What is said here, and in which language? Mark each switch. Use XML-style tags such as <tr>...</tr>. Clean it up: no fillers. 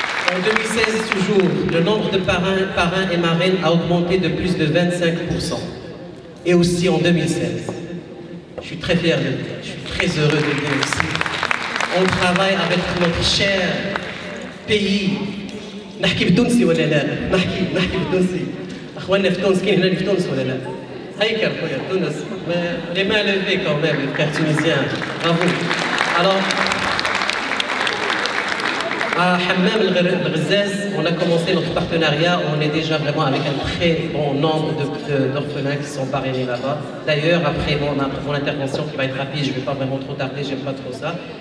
<fr>En 2016 toujours, le nombre de parrains et marraines a augmenté de plus de 25%. Et aussi en 2016. Je suis très fier de le dire, je suis très heureux de le dire aussi. On travaille avec notre cher pays.</fr> <ar>نحكي بالتونسي ولا لا؟ نحكي بالتونسي. اخواننا في تونس كاين هنا في تونس ولا لا؟ هيك خويا تونس.</ar> <fr>Les mains levées quand même, les frères tunisiens. Bravo. Alors, à Hammam el-Ghazaz, on a commencé notre partenariat, on est déjà vraiment avec un très bon nombre d'orphelins qui sont parrainés là-bas. D'ailleurs, après mon intervention qui va être rapide, je ne vais pas vraiment trop tarder, j'aime pas trop ça.</fr>